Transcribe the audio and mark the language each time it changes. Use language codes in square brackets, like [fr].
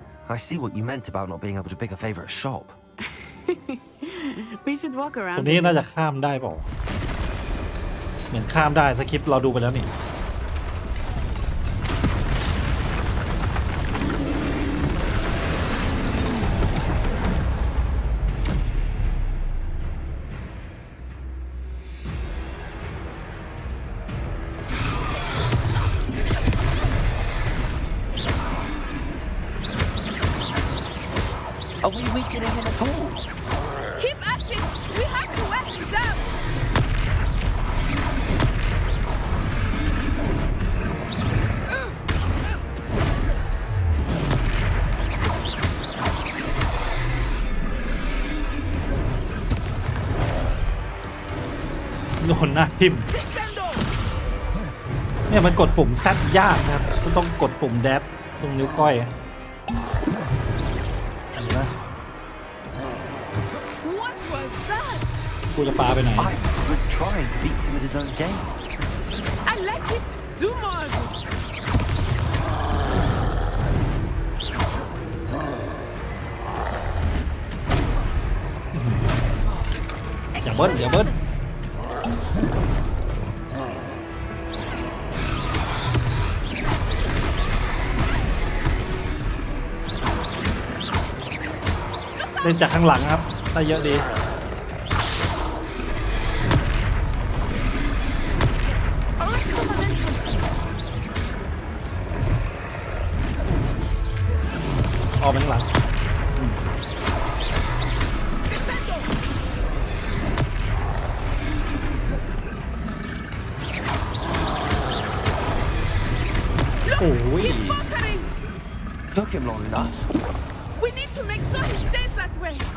[en] I see what you meant about not being able to pick a favorite shop. We should walk [th] ตร [en] around. [th] งนี้น่าจะข้ามได้เปล่าเหมือนข้ามได้สคริปต์เราดูไปแล้วนี่ [en] Are we weakening him at all? Keep at it. We have to wear him down. [th] โดนหน้าทิ่มเนี่ยมันกดปุ่มแทบยากนะครับต้องกดปุ่มแดชตรงนิ้วก้อยอันนี้นะ [en] What was that? [th] กูจะปาไปไหน [en] I was trying to beat him at his own game. I like it. Do more of it. [th] อย่าเบิ้ลอย่าเบิ้ล ล่นจากข้างหลังครับได้เยอะดีออกไปข้างหลังโอ้ย [en] Took him long enough. We need to make sure he stays that way.